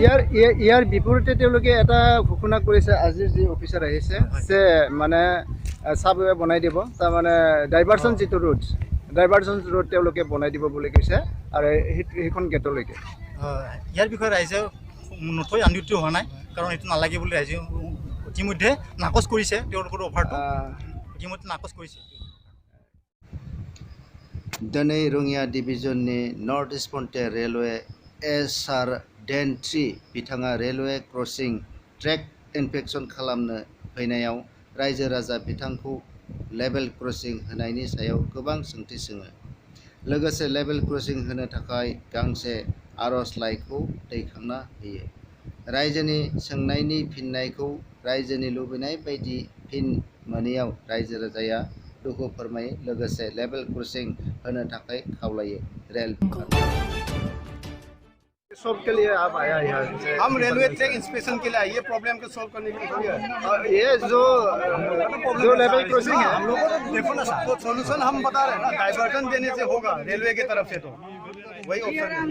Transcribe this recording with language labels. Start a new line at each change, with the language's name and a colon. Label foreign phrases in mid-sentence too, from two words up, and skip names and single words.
Assamese: ইয়াৰ বিপৰীতে তেওঁলোকে এটা ঘোষণা কৰিছে, আজিৰ যি অফিচাৰ আহিছে যে মানে চাবৱে বনাই দিব, তাৰমানে ডাইভাৰচন যিটো ৰোড তেওঁলোকে বনাই দিব বুলি কৈছে আৰু সেইখন গেটলৈকে। ইয়াৰ বিষয়ে ৰাইজে নথৈ আন্দোলিত হোৱা নাই, কাৰণ এইটো নালাগে বুলি ৰাইজে ইতিমধ্যে নাকচ কৰিছে। তেওঁলোকৰ অফাৰটো ইতিমধ্যে নাকচ কৰিছে।
Bodo: दिनै रङिया डिभिजननि नर्थ इस्ट फ्रन्टियार रेलवे SR डेन 3 बिथाङा
English: railway crossing track inspection
Bodo: खालामनो फैनायाव रायजो राजा बिथांखौ
English: level crossing
Bodo: होनायनि सायाव गोबां सोंथि सोङो। लोगोसे
English: level crossing
Bodo: होनो थाखाय गांसे आर'जलाइखौ दैखांना होयो। रायजोनि सोंनायनि फिननायखौ रायजोनि लुबैनाय बायदि फिन मोनैयाव रायजो राजाया दुखु फोरमायो, लोगोसे
English: level crossing
Bodo: होनो थाखाय खावलायो।
Hindi: रेल सबके लिए आप आया यहाँ से? हम
English: railway track inspection
Hindi: के लिए आए, ये प्रॉब्लम को सॉल्व करने के लिए थोड़ी आए। ये जो
English: level crossing
Hindi: है, हम लोगों को देखो ना, तो सोल्यूशन हम बता रहे हैं ना, डाइवर्जन देने से होगा रेलवे की तरफ से, तो वही ऑप्शन है।